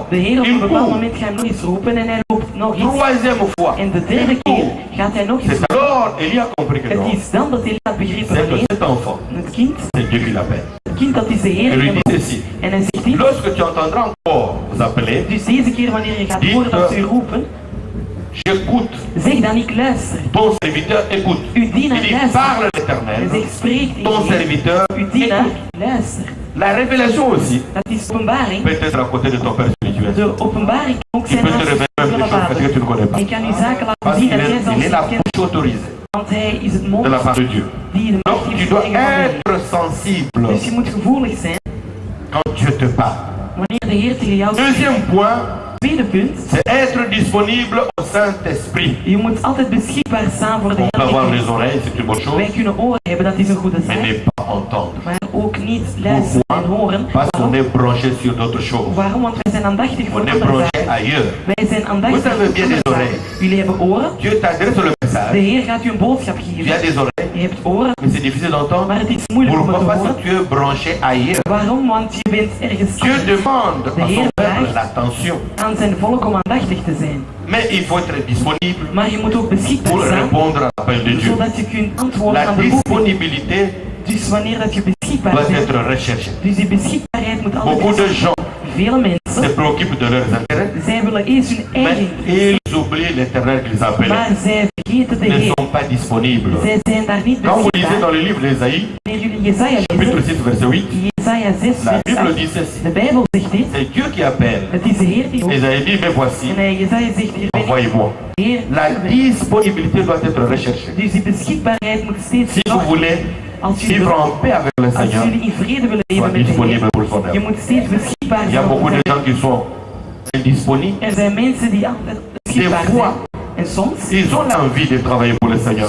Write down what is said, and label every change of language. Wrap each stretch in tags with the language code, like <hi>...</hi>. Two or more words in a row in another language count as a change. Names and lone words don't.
<nl>De Heer op een</nl> <fr>Il</fr> <nl>bepaald</nl> <fr>court.</fr> <nl>moment gaat nog eens roepen en hij loopt nog eens.</nl> <fr>Troisième fois.</fr> <nl>En de derde</nl> <fr>Il</fr> <nl>keer</nl> <fr>court.</fr> <nl>gaat hij nog eens</nl> <fr>C'est</fr> <nl>roepen.</nl> <fr>alors Élie a compris que non.</fr> <nl>Het is dan dat Elia had begrepen</nl> <fr>C'est</fr> <nl>van</nl> <fr>que</fr> <nl>nee,</nl> <fr>cet enfant,</fr> <nl>het kind,</nl> <fr>c'est Dieu qui l'appelle.</fr> <nl>het kind dat is de Heer.</nl> <fr>Et lui</fr> <nl>En</nl> <fr>dit ceci.</fr> <nl>en hij zegt dit.</nl> <fr>Lorsque tu entendras encore vous appeler,</fr> <nl>Dus deze keer wanneer je gaat horen dat ze u roepen,</nl> <fr>j'écoute.</fr> <nl>zeg dan ik luister.</nl> <fr>Ton serviteur écoute.</fr> <nl>Uw</nl> <fr>Il</fr> <nl>dienaar</nl> <fr>dit</fr> <nl>luistert.</nl> <fr>parle</fr> <nl>Hij</nl> <fr>l'Éternel.</fr> <nl>zegt spreek</nl> <fr>Ton</fr> <nl>tegen Heer.</nl> <fr>serviteur</fr> <nl>Uw dienaar</nl> <fr>écoute.</fr> <nl>luister.</nl> <fr>La révélation aussi</fr> <nl>Dat is openbaring.</nl> <fr>peut être à côté de ton Père spirituel.</fr> <nl>De openbaring kan ook</nl> <fr>Il</fr> <nl>zijn</nl> <fr>peut te</fr> <nl>naast</nl> <fr>révéler même</fr> <nl>de</nl> <fr>des choses que tu ne connais pas.</fr> <nl>Hij kan u zaken laten</nl> <fr>Parce</fr> <nl>zien</nl> <fr>qu'il</fr> <nl>dat jij</nl> <fr>est,</fr> <nl>zelfs</nl> <fr>il est</fr> <nl>niet</nl> <fr>la</fr> <nl>kent.</nl> <fr>bouche autorisée</fr> <nl>Want hij is het mond</nl> <fr>de la part de Dieu.</fr> <nl>die de macht</nl> <fr>Donc</fr> <nl>heeft</nl> <fr>tu dois</fr> <nl>tegen van de Heer.</nl> <fr>être sensible</fr> <nl>Dus je moet gevoelig zijn</nl> <fr>quand Dieu te parle.</fr> <nl>wanneer de Heer tegen jou spreekt.</nl> <fr>Deuxième point,</fr> <nl>Tweede punt,</nl> <fr>c'est être disponible au Saint-Esprit.</fr> <nl>je moet altijd beschikbaar staan voor de</nl> <fr>On peut avoir</fr> <nl>Heilige</nl> <fr>les</fr> <nl>Geest.</nl> <fr>oreilles, c'est une bonne chose,</fr> <nl>Wij kunnen oren hebben, dat is een goede</nl> <fr>mais</fr> <nl>zaak.</nl> <fr>ne pas entendre.</fr> <nl>Maar ook niet luisteren en horen.</nl> <fr>Parce qu'on</fr> <nl>Waarom?</nl> <fr>est branché sur d'autres choses.</fr> <nl>Waarom? Want wij zijn aandachtig voor</nl> <fr>On est</fr> <nl>andere</nl> <fr>branché</fr> <nl>zaken.</nl> <fr>ailleurs.</fr> <nl>Wij zijn aandachtig</nl> <fr>Vous avez</fr> <nl>voor</nl> <fr>bien</fr> <nl>andere</nl> <fr>des</fr> <nl>zaken.</nl> <fr>oreilles.</fr> <nl>Jullie hebben oren.</nl> <fr>Dieu t'adresse le</fr> <nl>De</nl> <fr>message.</fr> <nl>Heer gaat u een boodschap</nl> <fr>Tu as</fr> <nl>geven.</nl> <fr>des oreilles,</fr> <nl>Je hebt oren,</nl> <fr>mais c'est difficile d'entendre.</fr> <nl>maar het is moeilijk om het</nl> <fr>Pourquoi?</fr> <nl>te</nl> <fr>Parce que</fr> <nl>horen.</nl> <fr>tu es branché ailleurs.</fr> <nl>Waarom? Want je bent ergens</nl> <fr>Dieu</fr> <nl>anders</nl> <fr>demande à son peuple l'attention.</fr> <nl>aan zijn volk om aandachtig te zijn.</nl> <fr>Mais il faut être disponible</fr> <nl>Maar je moet ook beschikbaar</nl> <fr>pour</fr> <nl>zijn,</nl> <fr>répondre à l'appel de Dieu.</fr> <nl>zodat je kunt antwoorden</nl> <fr>La</fr> <nl>aan de roeping.</nl> <fr>disponibilité</fr> <nl>Dus wanneer dat je beschikbaar</nl> <fr>doit</fr> <nl>bent,</nl> <fr>être recherchée.</fr> <nl>dus die beschikbaarheid moet altijd</nl> <fr>Beaucoup de gens</fr> <nl>Vele</nl> <fr>se</fr> <nl>mensen,</nl> <fr>préoccupent de leurs intérêts,</fr> <nl>zij willen eerst hun</nl> <fr>mais</fr> <nl>eigen,</nl> <fr>ils oublient l'éternel qu'ils appellent.</fr> <nl>maar zij vergeten de</nl> <fr>Ils ne</fr> <nl>Heer.</nl> <fr>sont pas disponibles.</fr> <nl>Zij zijn daar niet</nl> <fr>Quand vous lisez</fr> <nl>beschikbaar.</nl> <fr>dans le livre d'Ésaïe,</fr> <nl>Wanneer jullie Jesaja</nl> <fr>chapitre</fr> <nl>lezen,</nl> <fr>6, verset 8,</fr> <nl>Jesaja 6,</nl> <fr>la</fr> <nl>vers</nl> <fr>Bible</fr> <nl>8,</nl> <fr>dit ceci.</fr> <nl>de Bijbel zegt dit,</nl> <fr>C'est Dieu qui appelle.</fr> <nl>het is de Heer die roept.</nl> <fr>Ésaïe dit, mais voici,</fr> <nl>En Jesaja zegt, hier ben ik,</nl> <fr>envoyez-moi.</fr> <nl>Heer.</nl> <fr>La disponibilité doit être recherchée.</fr> <nl>Dus die beschikbaarheid moet steeds</nl> <fr>Si vous voulez</fr> <nl>als jullie,</nl> <fr>vivre en paix avec le</fr> <nl>als</nl> <fr>Seigneur,</fr> <nl>jullie in vrede willen</nl> <fr>sois</fr> <nl>leven met de</nl> <fr>disponible</fr> <nl>Heer,</nl> <fr>pour son</fr> <nl>je</nl> <fr>œuvre.</fr> <nl>moet steeds beschikbaar</nl> <fr>Il y a</fr> <nl>zijn.</nl> <fr>beaucoup de gens qui sont indisponibles.</fr> <nl>Er zijn mensen die altijd</nl> <fr>Des</fr> <nl>beschikbaar</nl> <fr>fois,</fr> <nl>zijn. En soms,</nl> <fr>ils ont l'envie de travailler pour le Seigneur.</fr>